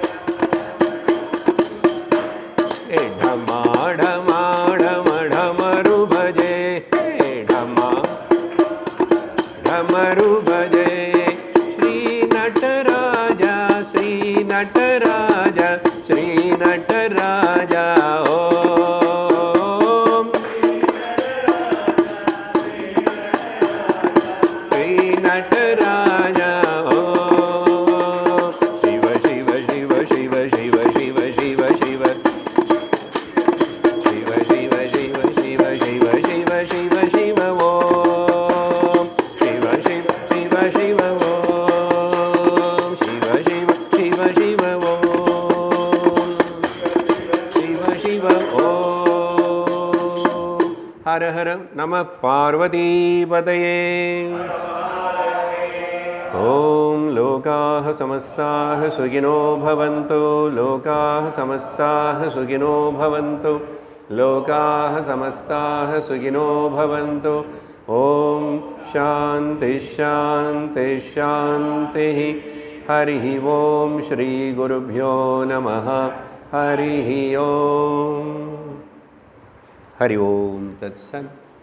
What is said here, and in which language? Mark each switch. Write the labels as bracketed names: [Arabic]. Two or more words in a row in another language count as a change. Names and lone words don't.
[Sanskrit] हे ढमा ढमा ढम ढमरु भजे ढमरु भजे श्री नटराजा श्री नटराजा श्री नटराजा ओम श्री नटराजा ओम शिव शिव शिव शिव शिव शिव शिव शिव शिव शिव शिव शिव शिव शिव शिव शिव ओम शिव शिव शिव शिव ओम शिव शिव शिव शिव ओम शिव शिव ओम हर हर नमः पार्वतीपतये ओम लोकाः समस्ताः सुखिनो भवन्तु लोकाः समस्ताः सुखिनो भवन्तु लोकाः समस्ताः सुखिनो भवन्तु ओम शांति शांति शांति हरिः ओम श्री गुरुभ्यो नमः हरिः ओम हरि ओम तत्सत्।